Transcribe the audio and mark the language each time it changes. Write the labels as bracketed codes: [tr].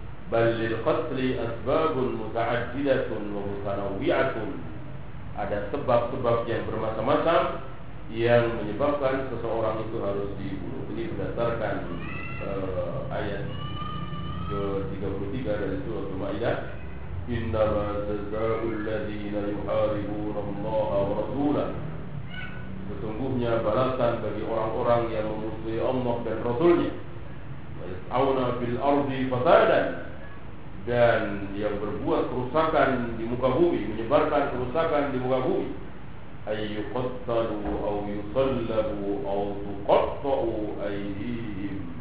[ar] Balil qatli asbabun muta'addidatun wa mutanawwi'atun. [id] Ada sebab-sebab yang bermacam-macam yang menyebabkan seseorang itu harus dibunuh. Ini berdasarkan ayat ke-33 dari surah Al-Maidah. [ar] إنما جزاء الذين يحاربون الله ورسوله. [id] Sesungguhnya balasan bagi orang-orang yang memusuhi Allah dan Rasulnya. [ar] Auna bil ardi fasadan, [id] dan yang berbuat kerusakan di muka bumi, menyebarkan kerusakan di muka bumi. [ar] Ayyuqtalu aw yusallabu aw tuqatta'u aydihim.